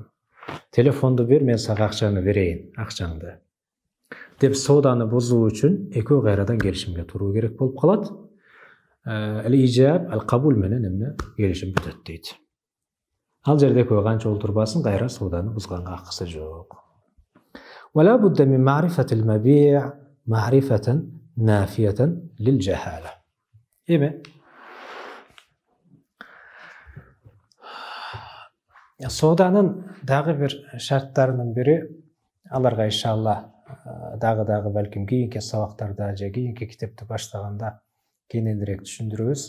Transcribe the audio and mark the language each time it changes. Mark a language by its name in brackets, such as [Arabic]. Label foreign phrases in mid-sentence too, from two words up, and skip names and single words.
[Kyrgyz] Телефонду бер, мен сага акчаны берейин, акчаңды. Деп сооданы бузуу үчүн экөө кайрадан келишимге туруу керек болуп калат. Ижаб, кабул менен эмне келишим бүтөт дейт. Ал жерде экөө канча олтурбасын, кайра сооданы бузганга акысы жок. [Arabic] ولا بد من معرفة المبيع معرفة نافية للجهالة. [Kyrgyz] Эми сооданын дагы бир шарттарынын бири, аларга иншалла дагы балким кийинки сабактарда же кийинки китепти баштаганда кененирээк түшүндүрөбүз.